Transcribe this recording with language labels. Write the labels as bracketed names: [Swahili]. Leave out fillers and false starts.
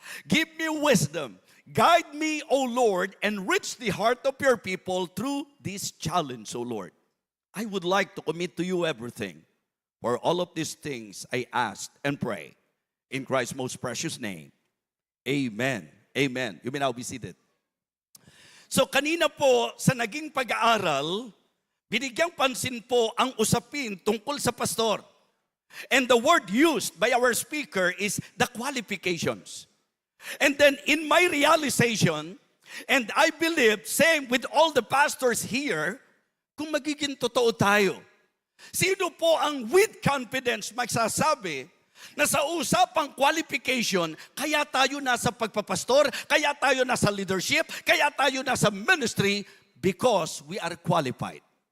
[English] Give me wisdom. Guide me, O Lord, and reach the heart of your people through this challenge, O Lord. I would like to commit to you everything. For all of these things I ask and pray. in Christ's most precious name. Amen. Amen. You may now be seated. [Filipino] So kanina po sa naging pag-aaral, binigyang pansin po ang usapin tungkol sa pastor. [English] And the word used by our speaker is the qualifications. And then in my realization, and I believe, same with all the pastors here, [Filipino] kung magiging totoo tayo, sino po ang [English] with confidence [Filipino] magsasabi na sa usapang qualification, kaya tayo nasa pagpapastor, kaya tayo nasa leadership, kaya tayo nasa ministry, [English] because we are qualified.